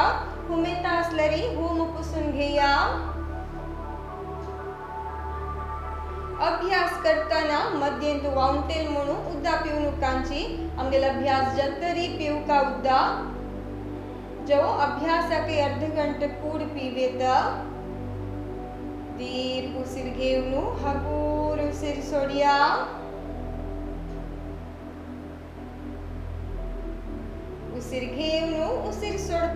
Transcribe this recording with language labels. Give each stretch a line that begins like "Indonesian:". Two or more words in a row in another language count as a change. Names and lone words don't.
Konkani: हुमेता असल्यारी हुम पुसून घेया. अभ्यास करताना मध्येंत वाउंटेल म्हणून उद्दा पिवणुकांची आमगेल अभ्यास जंतरी पिवका उद्दा जो अभ्यासाके अर्ध घंटे कूड पीवेत. दीर्घ उसीर घेऊन हगूर उसीर सोडिया. उसीर घेऊन उसीर सोडता.